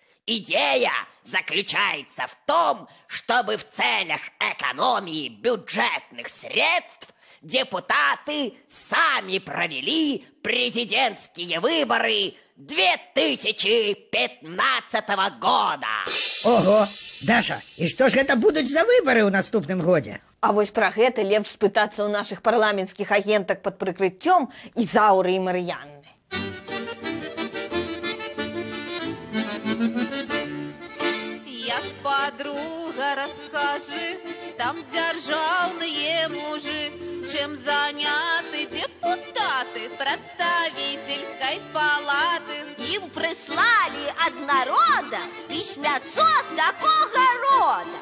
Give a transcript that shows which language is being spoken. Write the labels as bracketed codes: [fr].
[ru] Идея заключается в том, чтобы в целях экономии бюджетных средств депутаты сами провели президентские выборы 2015 года. Ого, Даша, и что ж это будут за выборы [be] у наступным годе? А вось пра гэта лепш спытацца ў нашых парламенцкіх агентак пад прыкрыццём Ізауры і Мар'янны. [ru] Як подруга расскажи, там державные мужи, чем заняты депутаты представительской палаты. Им прислали от народа письмецо такого рода.